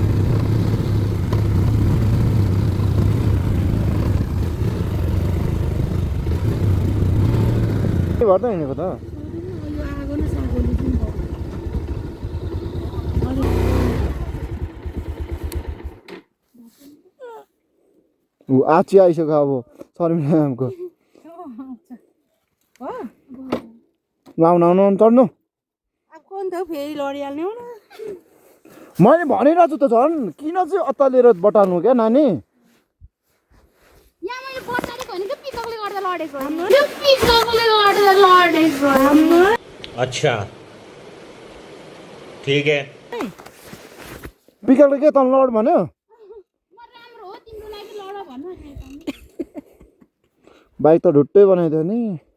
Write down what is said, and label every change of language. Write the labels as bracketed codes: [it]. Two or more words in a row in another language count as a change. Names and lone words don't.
[ne] भर्दा हिँडेको त आची आइसक्यो अब सरी म्यामको आउनु आउनु चढ्नु मैले भनिरहेको छु त झन् किन चाहिँ अत्तालिएर बटाल्नु क्या नानी [hi] अच्छा ठीक है [ne] पिकअपले के त लड भन्यो बाइक त ढुट्टै बनाइदियो नि